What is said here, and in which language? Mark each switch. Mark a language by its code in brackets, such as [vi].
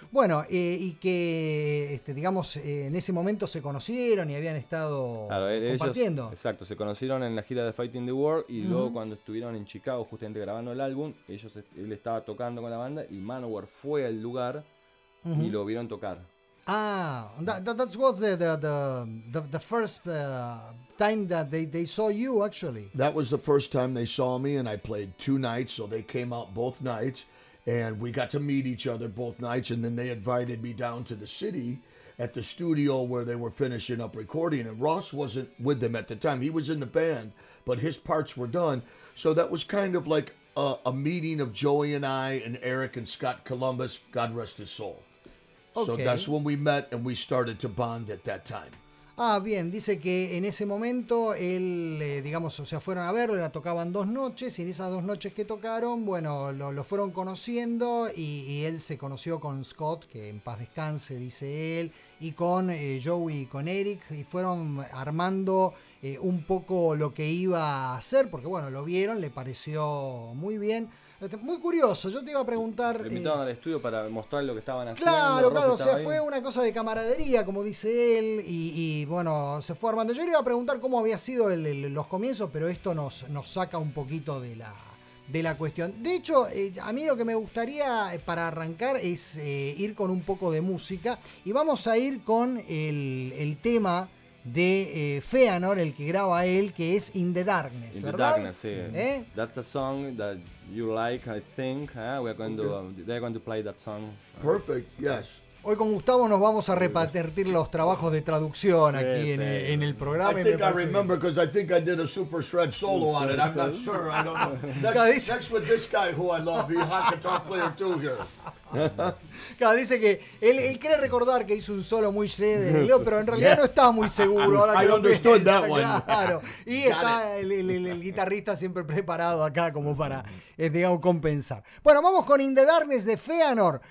[es] Bueno, y que digamos en ese momento se conocieron y habían estado compartiendo. Ellos, exacto, se conocieron en la gira de Fighting the World y luego cuando estuvieron en Chicago justamente grabando el álbum, él estaba tocando con la banda y Manowar fue al lugar y lo vieron tocar. [en] Ah, that's what the first time that they saw you actually. That was the first time they saw me and I played two nights, so they came out both nights and we got to meet each other both nights, and then they invited me down to the city at the studio where they were finishing up recording, and Ross wasn't with them at the time. He was in the band, but his parts were done. So that was kind of like a meeting of Joey and I and Eric and Scott Columbus, God rest his soul. Okay. So that's when we met and we started to bond at that time. [es] Ah, bien, dice que en ese momento él, digamos, o sea, fueron a verlo, la tocaban dos noches, y en esas dos noches que tocaron, bueno, lo fueron conociendo y él se conoció con Scott, que en paz descanse, dice él, y con Joey y con Eric, y fueron armando un poco lo que iba a hacer, porque bueno, lo vieron, le pareció muy bien. Muy curioso, yo te iba a preguntar. Me invitaron al estudio para mostrar lo que estaban haciendo. Claro, claro, o sea, fue una cosa de camaradería, como dice él, y bueno, se fue armando. Yo le iba a preguntar cómo había sido los comienzos, pero esto nos saca un poquito de la cuestión. De hecho, a mí lo que me gustaría para arrancar es ir con un poco de música, y vamos a ir con el tema de Feanor, el que graba él, que es In the Darkness, [en] In [es] ¿verdad? [en] The Darkness, [es] sí. [en] That's a song that you like, I think. They're going to play that song. Perfect, yes. [es] Hoy con Gustavo nos vamos a repartir los trabajos de traducción en el programa. [en] I think I remember because I think I did a super shred solo on it. I'm not sure, I don't know. Next with this guy who I love, he's a hot guitar player too here. [es] Claro, dice que él quiere recordar que hizo un solo muy shredder, pero en realidad no estaba muy seguro. Ahora [en] I understood [es] que, [en] that [es] claro, [en] one. [es] Claro. Y got está el guitarrista siempre preparado acá como para, digamos, compensar. Bueno, vamos con In the Darkness de Feanor.